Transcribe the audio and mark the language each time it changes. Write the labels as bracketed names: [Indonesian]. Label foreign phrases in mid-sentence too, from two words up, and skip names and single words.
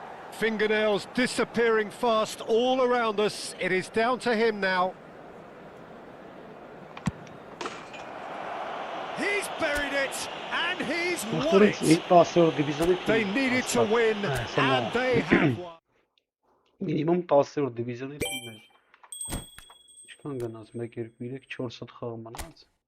[English] Fingernails disappearing fast all around us. It is down to him now. He's buried it, and he's won it. They needed to win, and they have won. [Armenian] Minimum 10-րդ դիվիզիոնի թիմն էր։ Ինչքան գնաց 1 2 3 4 հատ խաղ մնաց։